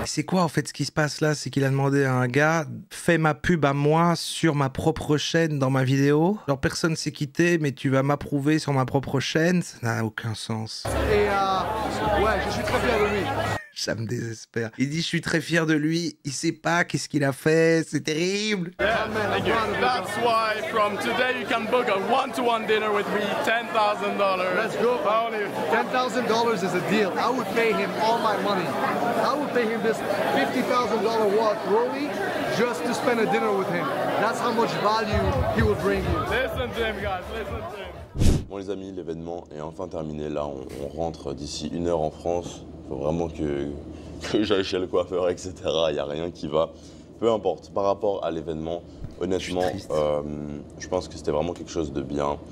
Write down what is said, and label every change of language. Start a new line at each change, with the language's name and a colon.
French: C'est quoi en fait ce qui se passe là? C'est qu'il a demandé à un gars, fais ma pub à moi sur ma propre chaîne dans ma vidéo. Genre personne s'est quitté, mais tu vas m'approuver sur ma propre chaîne. Ça n'a aucun sens. Et ouais, je suis très fier de lui. Ça me désespère. Il dit je suis très fier de lui, il sait pas qu'est-ce qu'il a fait, c'est terrible.
English: Yeah, that's why from today you can book a one-to-one dinner with me, $10,000. Let's go. $10,000 is a deal. I would pay him all my money. I would pay him this $50,000 watch Rolly just to spend a dinner with him. That's how much value he would bring you. Listen to him, guys. Listen to him.
French: Bon les amis, l'événement est enfin terminé. Là, on rentre d'ici 1 heure en France. Faut vraiment que j'aille chez le coiffeur, etc. Il n'y a rien qui va. Peu importe. Par rapport à l'événement, honnêtement, je pense que c'était vraiment quelque chose de bien.